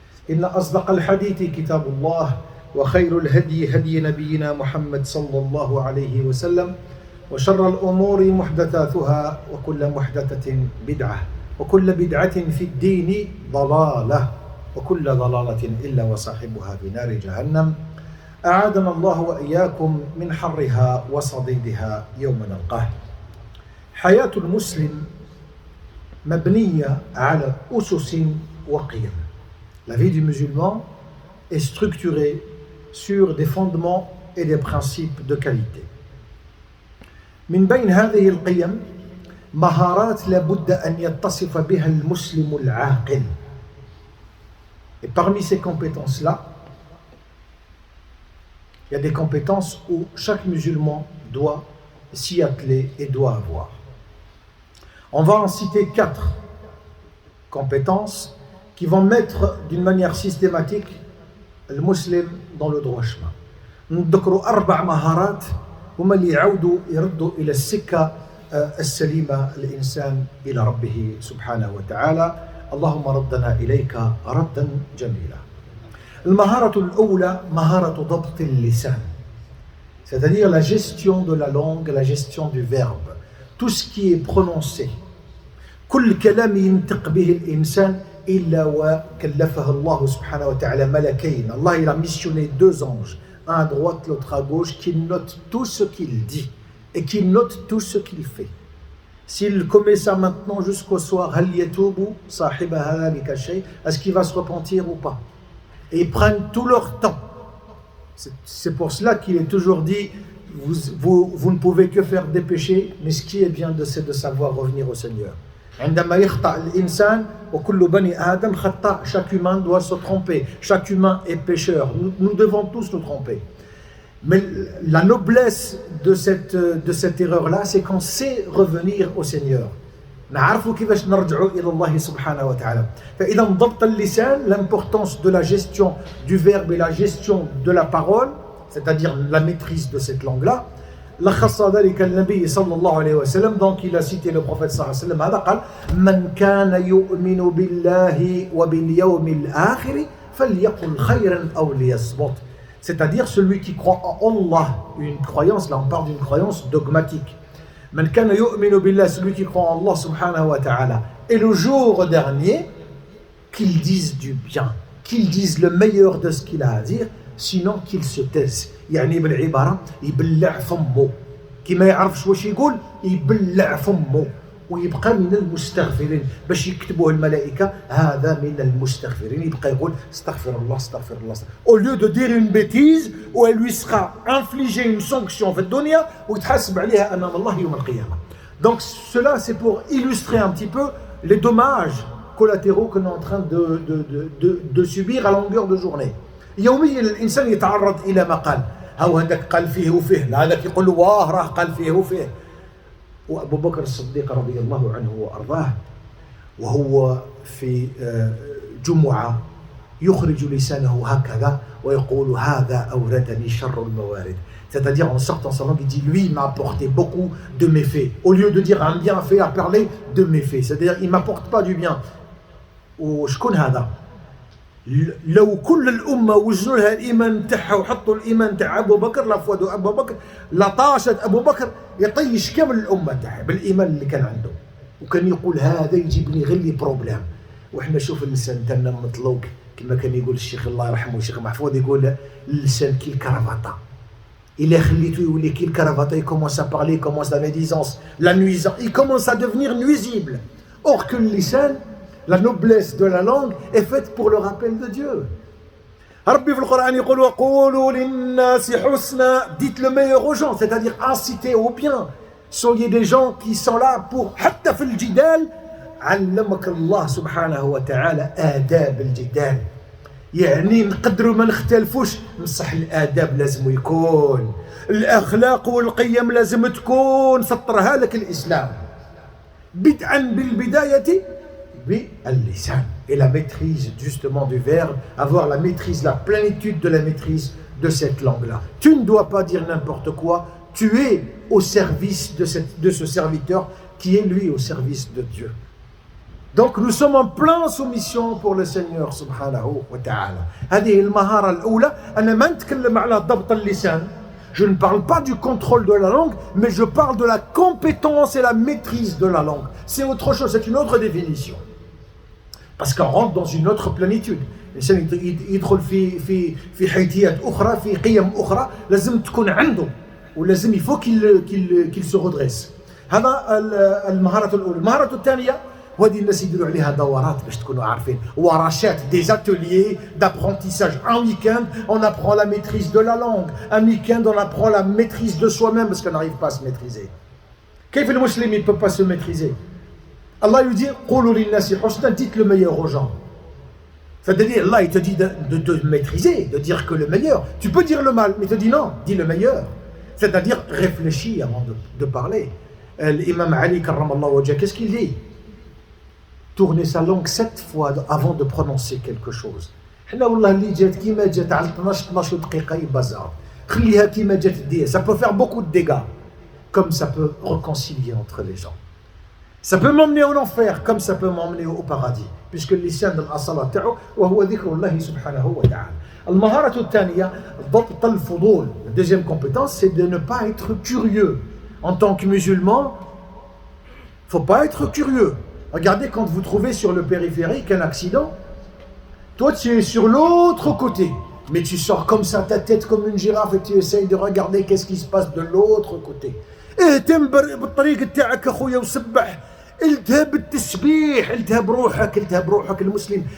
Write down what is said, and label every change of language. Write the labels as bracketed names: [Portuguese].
[Arabic] إن أصدق الحديث كتاب الله وخير الهدي هدي نبينا محمد صلى الله عليه وسلم وشر الأمور محدثاتها وكل محدثة بدعة وكل بدعة في الدين ضلالة وكل ضلالة إلا وصاحبها في نار جهنم أعاذنا الله وإياكم من حرها وصديدها يوم نلقاه. حياة المسلم مبنية على أسس وقيم. [French] La vie du musulman est structurée sur des fondements et des principes de qualité. [Arabic] من بين هذه القيم مهارات لابد أن يتصف بها المسلم العاقل. [French] Et parmi ces compétences-là, il y a des compétences où chaque musulman doit s'y atteler et doit avoir. On va en citer 4 compétences qui vont mettre d'une manière systématique le musulman dans le droit chemin. [Arabic] نذكروا 4 مهارات هما اللي يعودوا يردوا إلى السكة السليمة الإنسان إلى ربه سبحانه وتعالى. اللهم ردنا إليك ردا جميلا. المهارة الأولى مهارة ضبط اللسان, [French] c'est-à-dire la gestion de la langue, la gestion du verbe, tout ce qui est prononcé. [Arabic] كل كلام ينطق به الإنسان إلا وكلفه الله سبحانه وتعالى ملكين. [French] Allah il a missionné 2 anges, un à droite, l'autre à gauche, qui notent tout ce qu'il dit et qui notent tout ce qu'il fait. S'il commet ça maintenant jusqu'au soir, [Arabic] هل يتوب صاحب ذلك الشيء, [French] est-ce qu'il va se repentir ou pas? Et ils prennent tout leur temps. C'est pour cela qu'il est toujours dit, vous ne pouvez que faire des péchés, mais ce qui est bien c'est de savoir revenir au Seigneur. [Arabic] عندما يخطأ الإنسان وكل بني آدم خطأ, [French] chaque humain doit se tromper, chaque humain est pécheur, nous devons tous nous tromper. Mais la noblesse de cette erreur-là, c'est qu'on sait revenir au Seigneur. [Arabic] نعرفوا كيفاش نرجعوا إلى الله سبحانه وتعالى. فإذا ضبط اللسان, [French] l'importance de la gestion du verbe et la gestion de la parole, c'est-à-dire la maîtrise de cette langue-là. [Arabic] لخص ذلك النبي صلى الله عليه وسلم, [French] donc il a cité le prophète [Arabic] صلى الله عليه وسلم, هذا قال من كان يؤمن بالله وباليوم الآخر فليقل خيرا أو ليصمت. [French] C'est-à-dire celui qui croit en Allah, une croyance, là on parle d'une croyance dogmatique. [Arabic] من كان يؤمن بالله, [French] celui qui croit en Allah subhanahu wa ta'ala, et le jour dernier, qu'il dise du bien, qu'il dise le meilleur de ce qu'il a à dire, sinon qu'il se taise. [Arabic] يعني بالعبارة يبلع فمه, كي ما يعرفش واش يقول يبلع فمه ويبقى من المستغفرين, باش يكتبوه الملائكة هذا من المستغفرين, يبقى يقول استغفر الله استغفر الله, [French] au lieu de dire une bêtise où elle lui sera infligée une sanction [Arabic] في الدنيا ويتحاسب عليها أمام الله يوم القيامة. [French] Donc cela c'est pour illustrer un petit peu les dommages collatéraux que nous sommes en train de subir à longueur de journée. [Arabic] يوميا الإنسان يتعرض إلى ما قال, هاو هذاك قال فيه وفيه, هذاك يقول له واه راه قال فيه وفيه. وأبو بكر الصديق رضي الله عنه وأرضاه وهو في جمعة يخرج لسانه هكذا ويقول هذا أوردني شر الموارد. [French] C'est-à-dire en sortant sa langue, il dit lui il m'a apporté beaucoup de méfaits. Au lieu de dire un bienfait, à parler de méfaits. C'est-à-dire il m'apporte pas du bien. [Arabic] وشكون هذا؟ لو كل الأمة وزنوا لها الإيمان تاعها وحطوا الإيمان تاع أبو بكر لفودوا أبو بكر لطاشت أبو بكر يطيش كامل الأمة تاعها بالإيمان اللي كان عنده, وكان يقول هذا يجيب لي غير لي بروبليم. وإحنا شوف اللسان تاعنا مطلوق كما كان يقول الشيخ الله يرحمه الشيخ محفوظ, يقول اللسان كي الكرافطة, إلا خليته يولي كي الكرافطة, [French] il commence à parler, il commence la médisance, la nuisance, il commence à devenir nuisible. Or que le lisan, la noblesse de la langue est faite pour le rappel de Dieu. Rabbi [Arabic] في القرآن يقول وقولوا للناس حسنا, [French] dites le meilleur aux gens, c'est-à-dire incitez au bien. Soyez des gens qui sont là pour [Arabic] حتى في الجدال علمك الله سبحانه وتعالى آداب الجدال. يعني نقدروا ما نختلفوش، بصح الآداب لازم يكون، الأخلاق والقيم لازم تكون، سطرها لك الإسلام بدءا بالبداية باللسان. [French] Et la maîtrise justement du verbe, avoir la maîtrise, la plénitude de la maîtrise de cette langue-là. Tu ne dois pas dire n'importe quoi, tu es au service de ce serviteur qui est lui au service de Dieu. Donc nous sommes en pleine soumission pour le Seigneur subhanahu wa ta'ala. [Arabic] هذه المهارة الأولى. أنا ما نتكلم على ضبط اللسان. [French] Je ne parle pas du contrôle de la langue, mais je parle de la compétence et la maîtrise de la langue. C'est autre chose, c'est une autre définition. Parce qu'on rentre dans une autre plénitude. [Arabic] الإنسان يدخل في حيثيات أخرى، في قيم أخرى، لازم تكون عنده، ولازم [French] il faut qu'il se redresse. [Arabic] هذا المهارة الأولى. المهارة الثانية، وهذه الناس يديروا عليها دورات باش تكونوا عارفين، ورشات، [French] des ateliers d'apprentissage. Un week-end, on apprend la maîtrise de la langue. Un week-end, on apprend la maîtrise de soi-même parce qu'on n'arrive pas à se maîtriser. [Arabic] كيف المسلم [French] il ne peut pas se maîtriser? Allah lui dit [Arabic] قولوا للناس حسنا, [French] dites le meilleur aux gens. C'est-à-dire, Allah il te dit de maîtriser, de dire que le meilleur. Tu peux dire le mal, mais il te dit non, dis le meilleur. C'est-à-dire, réfléchis avant de parler. L'imam Ali karramallahu wajha, qu'est-ce qu'il dit? Tourner sa langue 7 fois avant de prononcer quelque chose. [Arabic] حنا والله اللي جات كيما جات على 12 دقيقة يبازار. خليها كيما جات دير. [French] Ça peut faire beaucoup de dégâts, comme ça peut réconcilier entre les gens. Ça peut m'emmener en enfer comme ça peut m'emmener au paradis, puisque [Arabic] اللسان الأصل تاعو وهو ذكر الله سبحانه وتعالى. المهارة الثانية ضبط الفضول. [French] La deuxième compétence, c'est de ne pas être curieux. En tant que musulman, faut pas être curieux. Regardez, quand vous trouvez sur le périphérique un accident, toi tu es sur l'autre côté, mais tu sors comme ça ta tête comme une girafe et tu essayes de regarder qu'est-ce qui se passe de l'autre côté. [Arabic] اهتم بالطريق تاعك اخويا وسبح، التهب بالتسبيح، التهب بروحك المسلم.